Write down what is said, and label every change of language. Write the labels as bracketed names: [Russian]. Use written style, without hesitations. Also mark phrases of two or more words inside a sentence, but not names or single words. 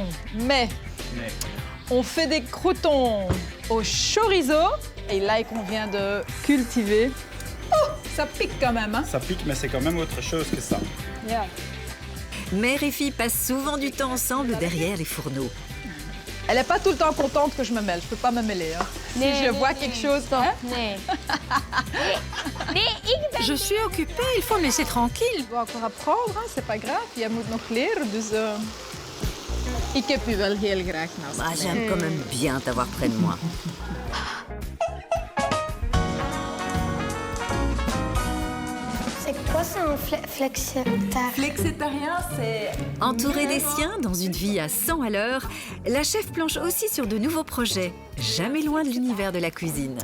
[French] Mais on fait des croûtons au chorizo et l'ail qu'on vient de cultiver. Oh, ça pique quand même, hein? Ça pique, mais c'est quand même autre chose que ça. Yeah. Mère et fille passent souvent du temps ensemble derrière les fourneaux. Elle n'est pas tout le temps contente que je me mêle. Je peux pas me mêler. Hein. Si je vois quelque chose... Hein? [Dutch] Nee. Nee, ik ben... [French] Je suis occupée, il faut me laisser tranquille. Je dois encore apprendre, hein. C'est pas grave. [Dutch] Jij moet nog leren, dus... Ik heb u wel heel graag naast [French] Ah, [Dutch] mij. [French] j'aime quand même bien t'avoir près de moi. C'est quoi, c'est un flexitaire? Flexitarien, c'est... Entourée des siens, dans une vie à 100 à l'heure, la chef planche aussi sur de nouveaux projets, jamais loin de l'univers de la cuisine.